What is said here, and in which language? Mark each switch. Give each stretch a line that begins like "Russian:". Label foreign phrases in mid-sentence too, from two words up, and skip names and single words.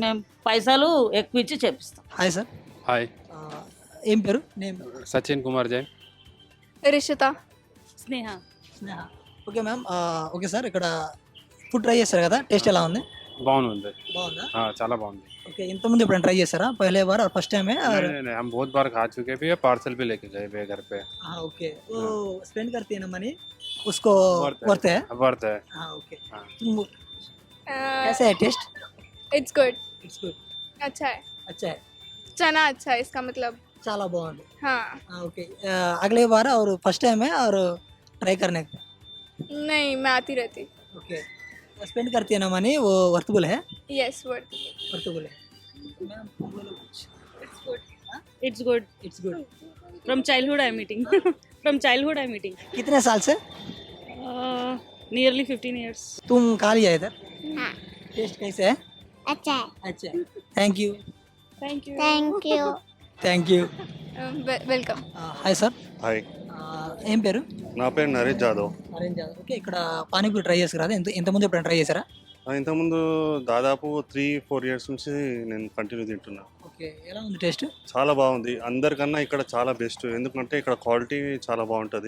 Telugu: మేము పైసలు ఎక్కువ ఇచ్చి చేపిస్తాం.
English: Hi sir. హాయ్.
Telugu: ఏం పేరు? నేమ్? సచిన్ కుమార్ జైన్. రిషిత. స్నేహ.
English: Okay ma'am.
Telugu: ఓకే సార్, ఇక్కడ
English: food try
Telugu: చేస్తారు కదా, టేస్ట్ ఎలా ఉంది? బాగుంది. బాగుందా? చాలా బాగుంది. ఓకే, ఇంతముందు ఎప్పుడైనా ట్రై చేశారా?
Hindi: पहले बार और
English: first time
Hindi: है? नहीं, हम बहुत बार खा चुके भी है, पार्सल भी लेके गए भी घर पे. हाँ ओके. वो स्पेंड करती है ना मनी, उसको वर्थ है? वर्थ है. हाँ ओके. तुम कैसा है टेस्ट?
English: It's good. It's good.
Hindi: अच्छा है. अच्छा है. चना अच्छा है इसका मतलब.
Telugu: చాలా బాగుంది.
Hindi: हाँ. ओके. अगले बार और
English: first time
Hindi: है और ट्राई करने का? नहीं, मैं आती रहती. ओके. स्पेंड करती है ना मनी, वो वर्थबल है?
English: Yes, worth.
Hindi: वर्थबल है.
English: It's good. It's good. It's good. From childhood I'm eating. From childhood I'm eating.
Hindi: कितने साल से?
English: Nearly 15 years.
Hindi: तुम खा लिया इधर? हाँ. टेस्ट कैसे है? अच्छा है. अच्छा.
English: Thank you. Thank you. Thank you. Thank you.
Telugu: వెల్కమ్.
English: Hi sir. హాయ్,
Telugu: ఏం పేరు? నా పేరు నరేష్ జాదవ్. ఓకే, ఇక్కడ పానీపూరి ట్రై చేసారు కదా, ఎంతమంది ఎప్పుడైనా ట్రై చేశారా? ఇంతకుముందు దాదాపు 3-4 years నుంచి నేను కంటిన్యూ తింటున్నా. ఓకే, ఎలా ఉంది టేస్ట్? చాలా బాగుంది. అందరికన్నా ఇక్కడ చాలా బెస్ట్, ఎందుకంటే ఇక్కడ క్వాలిటీ చాలా బాగుంటుంది.